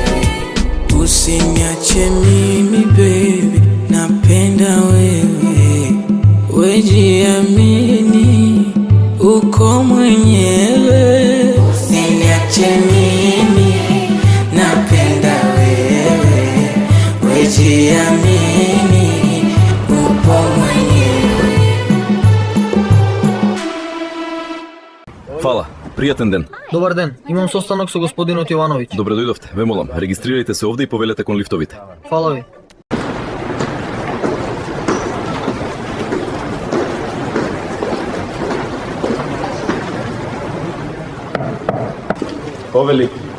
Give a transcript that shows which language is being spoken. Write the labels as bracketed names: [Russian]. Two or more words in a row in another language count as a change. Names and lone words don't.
[Swahili] Usiniache mimi baby napenda wewe, wejiamini uko mwenyewe. Usiniache mimi napenda wewe, wejiamini upo mwenyewe. [Macedonian] Фала, пријатен ден. Добар ден, имам состанок со господинот Јовановиќ. Добре дојдовте, ве молам, регистрирајте се овде и повелете кон лифтовите. Фала ви. Повели.